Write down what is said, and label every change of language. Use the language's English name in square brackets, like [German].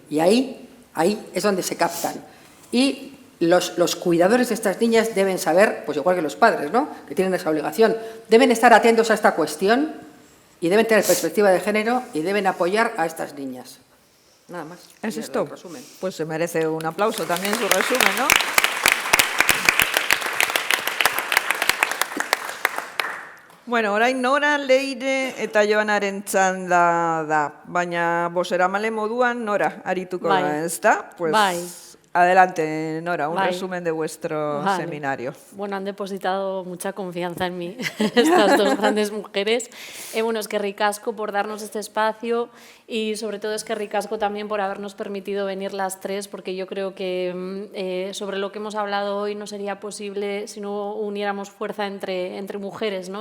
[Spanish] Y ahí es donde se captan. Y los cuidadores de estas niñas deben saber, pues igual que los padres, ¿no?, que tienen esa obligación, deben estar atentos a esta cuestión y deben tener perspectiva de género y deben apoyar a estas niñas. Nada más. ¿Es esto? Pues se merece un aplauso también su resumen, ¿no? [Basque] Bueno, orain Nora, Leire eta Joanaren txanda da, baina bozeramale moduan Nora arituko da, ezta? [Spanish] Pues adelante, Nora, un resumen de vuestro seminario. Bueno, han depositado mucha confianza en mí estas dos grandes mujeres. Bueno, es que ricasco por darnos este espacio y sobre todo es que ricasco también por habernos permitido venir las tres, porque yo creo que sobre lo que hemos hablado hoy no sería posible si no uniéramos fuerza entre mujeres, ¿no?